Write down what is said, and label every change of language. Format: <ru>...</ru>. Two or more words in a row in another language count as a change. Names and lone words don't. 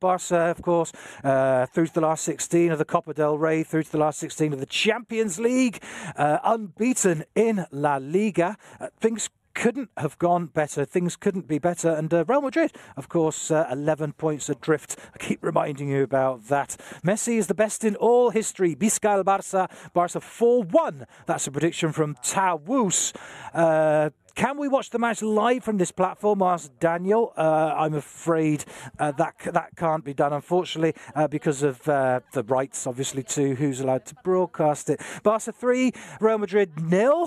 <en>Barca, of course, through to the last 16 of the Copa del Rey, through to the last 16 of the Champions League, unbeaten in La Liga. Things couldn't have gone better. Things couldn't be better. And Real Madrid, of course, 11 points adrift. I keep reminding you about that. Messi is the best in all history.</en> <ca>Visca el Barça. Barca 4-1.</ca> <en>That's a prediction from Tawus. Can we watch the match live from this platform? Asked Daniel. I'm afraid that can't be done, unfortunately, because of the rights, obviously, to who's allowed to broadcast it. Barca 3, Real Madrid 0.</en>